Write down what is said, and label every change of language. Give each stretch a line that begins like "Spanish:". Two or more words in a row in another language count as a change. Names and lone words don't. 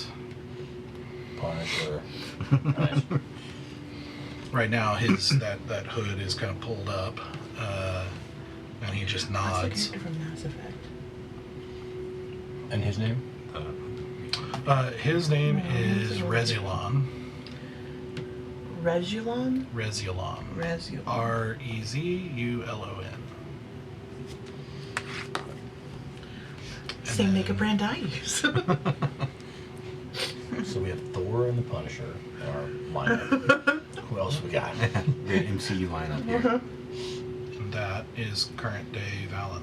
English: Punisher. Nice. Right now, his that hood is kind of pulled up, and he just That's the nods. character from Mass Effect. And his name? His name is Rezulon. Regulon? Rezulon. Rezulon. Rezulon. Same makeup brand I use. So we have Thor and the Punisher in our lineup. Who else we got? Great MCU lineup here. And that is current day Valen.